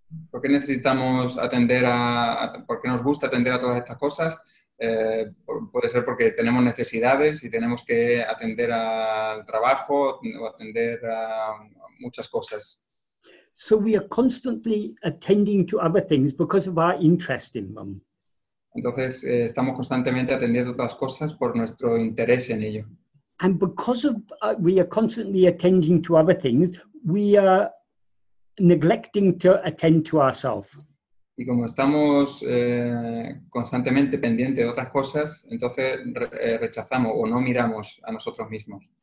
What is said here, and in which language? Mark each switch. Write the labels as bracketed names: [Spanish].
[Spanish] ¿Por qué necesitamos atender por qué nos gusta atender a todas estas cosas? Puede ser porque tenemos necesidades y tenemos que atender al trabajo o atender a muchas cosas. [English] So we are constantly attending to other things because of our interest in them. [Spanish] Entonces estamos constantemente atendiendo a otras cosas por nuestro interés en ello. [English] And because of we are constantly attending to other things, we are neglecting to attend to ourselves. [Spanish] Y como estamos constantemente pendientes de otras cosas, entonces rechazamos o no miramos a nosotros mismos.